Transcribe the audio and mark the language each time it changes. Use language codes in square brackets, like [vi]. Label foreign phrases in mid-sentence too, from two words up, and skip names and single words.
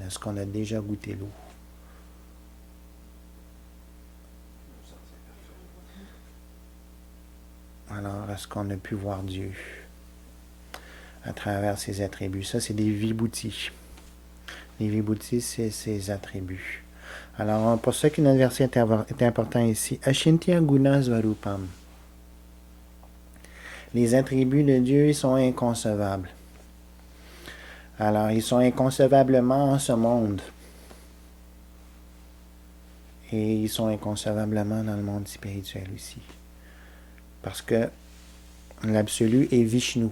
[fr] Est-ce qu'on a déjà goûté l'eau? Alors, est-ce qu'on a pu voir Dieu à travers ses attributs? Ça, c'est des vibhutis. Les vibhutis, c'est ses attributs. Alors, pour ça que notre verset est important ici. [sa] Ashintya guna svarupam. [fr] Les attributs de Dieu, ils sont inconcevables. Alors, ils sont inconcevablement en ce monde. Et ils sont inconcevablement dans le monde spirituel aussi. Parce que l'absolu est Vishnu.